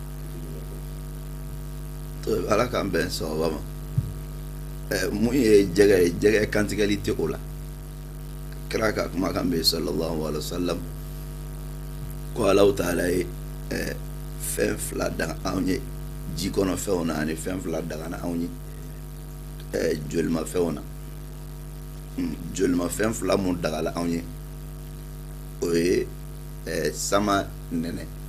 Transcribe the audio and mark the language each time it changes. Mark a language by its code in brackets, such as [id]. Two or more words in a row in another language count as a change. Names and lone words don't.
[bm] to ala k'an bɛn sababa ma mun ye jɛgɛ kantigɛli tɛ o la kira ka kumakan bɛ [ar] صلى الله عليه وسلم [bm] ko Allahu Taala ye fɛn fila daga anw ye ji kɔnɔ fɛnw na ani fɛn fila daga na anw ye jolimafɛnw na jolimafɛn fila mun dagala anw ye o ye sama nɛnɛ